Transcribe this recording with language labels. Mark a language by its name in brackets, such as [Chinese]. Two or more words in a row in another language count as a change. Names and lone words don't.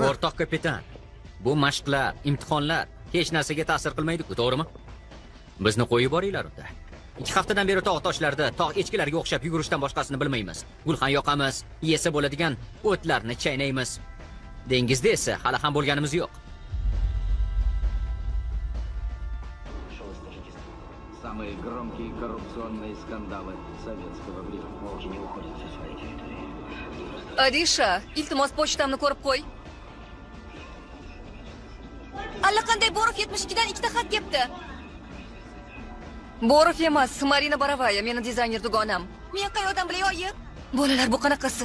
[Uzbek] O'rtoq kapitan, bu mashqlar, imtihonlar hech narsaga ta'sir qilmaydi-ku, to'g'rimi? Bizni qo'yib yuboringlar unda. 2 haftadan beri tog' toshlarda, tog' echkilarga o'xshab yugurishdan boshqasini bilmaymiz. Gulxan yoqamiz, yesa bo'ladigan o'tlarni chaynaymiz. Dengizda esa hali ham bo'lganimiz yo'q. [Russian] Самые громкие коррупционные скандалы советского времени. Не уходят со своей территории. [Uzbek] Adisha, iltimos pochtamni ko'rib qo'y. Allaqanday Borov 72 dan 2 ta xat kelibdi. Borov emas, Marina Borovaya, meni dizayner dugonam. Men qayerdan bilay, oyi? Bolalar bu qanaqasi?